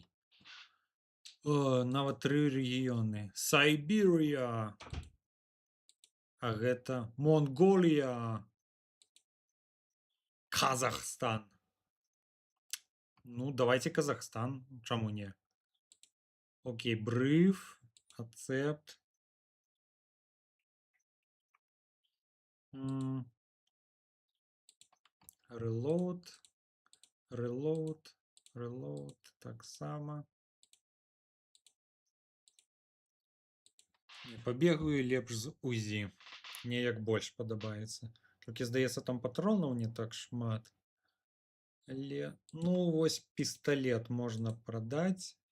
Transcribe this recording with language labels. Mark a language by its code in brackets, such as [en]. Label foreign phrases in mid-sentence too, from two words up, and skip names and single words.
[be] Нават 3 рэгіёны. Сайбірыя. А гэта Монголія. Казахстан. Ну, давайте Казахстан. Чаму не? Окей, бриф, accept. Reload. [en] Reload. Reload. [be] Так само. Пабегаю лепш з УЗІ. Мне як больш падабаецца. Толькі, здаецца, там патронаў не так шмат. Але, ну, вось пісталет можна прадаць.